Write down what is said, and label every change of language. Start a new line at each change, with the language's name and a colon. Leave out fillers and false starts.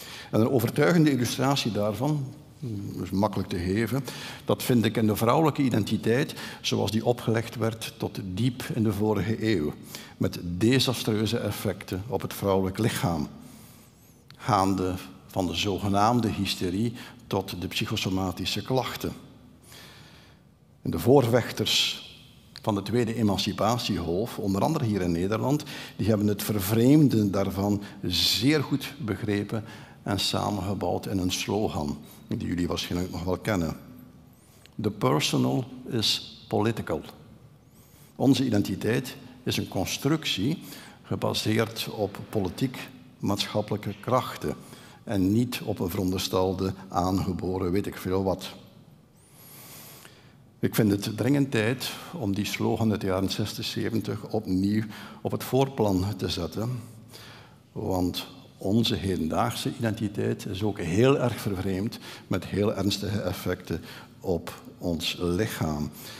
Dutch: En een overtuigende illustratie daarvan, dat is makkelijk te geven, dat vind ik in de vrouwelijke identiteit zoals die opgelegd werd tot diep in de vorige eeuw, met desastreuze effecten op het vrouwelijk lichaam, gaande van de zogenaamde hysterie tot de psychosomatische klachten. En de voorvechters van de tweede emancipatiegolf, onder andere hier in Nederland, die hebben het vervreemden daarvan zeer goed begrepen en samengebouwd in een slogan, die jullie waarschijnlijk nog wel kennen.
English: The personal is political.
Dutch: Onze identiteit is een constructie gebaseerd op politiek-maatschappelijke krachten en niet op een veronderstelde aangeboren weet ik veel wat. Ik vind het dringend tijd om die slogan uit de jaren 60, 70 opnieuw op het voorplan te zetten, want onze hedendaagse identiteit is ook heel erg vervreemd met heel ernstige effecten op ons lichaam.